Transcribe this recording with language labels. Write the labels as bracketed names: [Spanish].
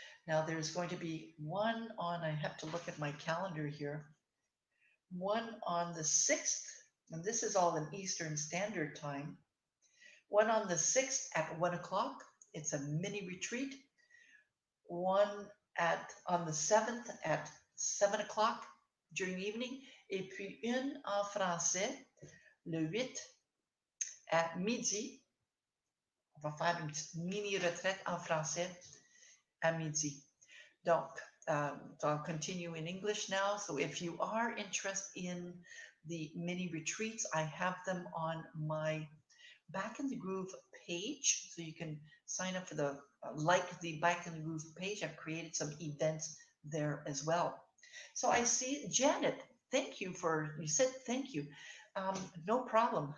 [English] Now, there's going to be one on, I have to look at my calendar here, one on the 6th, and this is all in Eastern Standard Time, one on the 6th at 1 o'clock. It's a mini retreat. One on the 7th at 7 o'clock during the evening. [French] Et puis une en français, le 8 à midi. On va faire une petite mini retraite en français à midi. [English] Donc, so I'll continue in English now. So if you are interested in the mini retreats, I have them on my Back in the Groove page. So you can sign up for the, like the Back in the Groove page. I've created some events there as well. So I see Janet, thank you for, you said thank you. No problem.